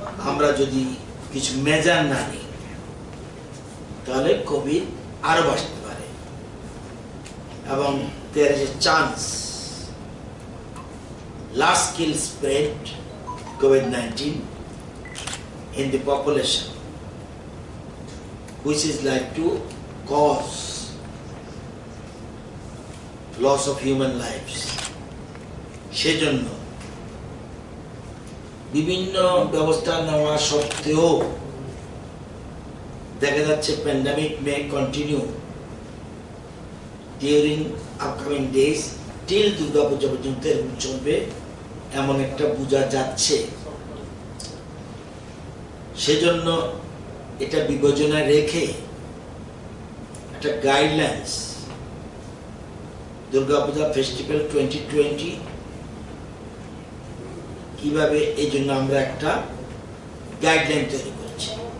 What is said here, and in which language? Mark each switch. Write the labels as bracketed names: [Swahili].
[Bangla] আমরা যদি কিছু মেজার না নিই তাহলে কোভিড আরো বাড়তে পারে এবং [English] there is a chance large scale spread COVID-19 in the population, which is like to cause loss of human lives. [Bangla] সেজন্য বিভিন্ন ব্যবস্থা নেওয়া সত্ত্বেও দেখা যাচ্ছে [English] pandemic may continue during upcoming days till [Bangla] Durga Puja পর্যন্ত এরকম চলবে এমন একটা বোঝা যাচ্ছে। সেজন্য এটা বিবেচনা রেখে একটা গাইডলাইন্স দুর্গাপূজা ফেস্টিভ্যাল 2020 কিভাবে, এই জন্য আমরা একটা গাইডলাইন তৈরি করছি